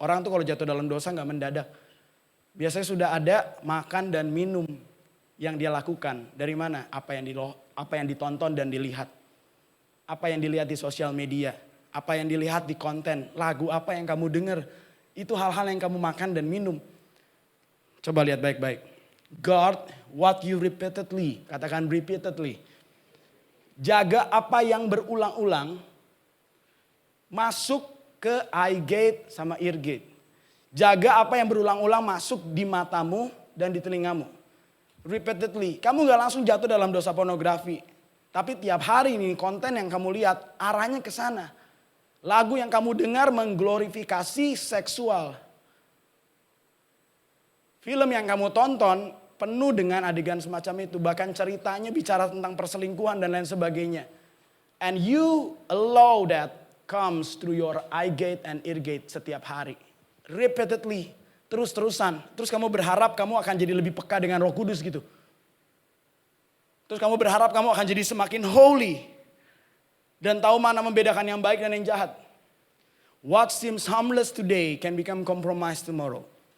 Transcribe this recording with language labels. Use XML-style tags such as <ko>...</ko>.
<id>Orang tuh kalau jatuh dalam dosa nggak mendadak. Biasanya sudah ada makan dan minum yang dia lakukan. Dari mana? Apa yang ditonton dan dilihat. Apa yang dilihat di sosial media, apa yang dilihat di konten, lagu apa yang kamu dengar. Itu hal-hal yang kamu makan dan minum. Coba lihat baik-baik.</id> <en>Guard what you repeatedly, katakan repeatedly.</en> <id>Jaga apa yang berulang-ulang masuk ke eye gate sama ear gate. Jaga apa yang berulang-ulang masuk di matamu dan di telingamu. Repeatedly, kamu gak langsung jatuh dalam dosa pornografi. Tapi tiap hari ini konten yang kamu lihat arahnya ke sana. Lagu yang kamu dengar mengglorifikasi seksual. Film yang kamu tonton penuh dengan adegan semacam itu. Bahkan ceritanya bicara tentang perselingkuhan dan lain sebagainya.</id> <en>And you allow that comes through your eye gate and ear gate setiap hari.</en> <id>Repeatedly, terus-terusan. Terus kamu berharap kamu akan jadi lebih peka dengan Roh Kudus gitu. Terus kamu berharap kamu akan jadi semakin holy. Dan tahu mana membedakan yang baik dan yang jahat.</id> <en>What seems harmless today can become compromised tomorrow.</en>